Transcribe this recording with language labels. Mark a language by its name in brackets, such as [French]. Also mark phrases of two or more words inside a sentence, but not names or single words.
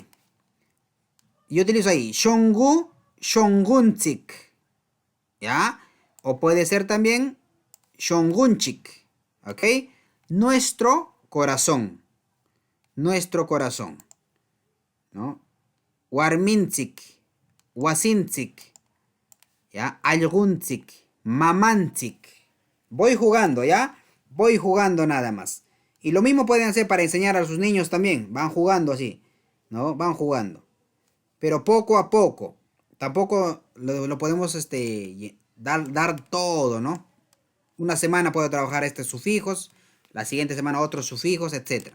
[Spanish] Yo utilizo ahí, [Quechua] shongu, shongunchik, [Spanish] ¿ya? O puede ser también shongunchik, ¿ok? Nuestro corazón, ¿no? [Quechua] Warminchik, wasinchik, ¿ya? Algunchik, mamanchik. [Spanish] Voy jugando, ¿ya? Voy jugando nada más. Y lo mismo pueden hacer para enseñar a sus niños también. Van jugando así, ¿no? Van jugando. Pero poco a poco. Tampoco lo podemos dar todo, ¿no? Una semana puedo trabajar estos sufijos, la siguiente semana otros sufijos, etc.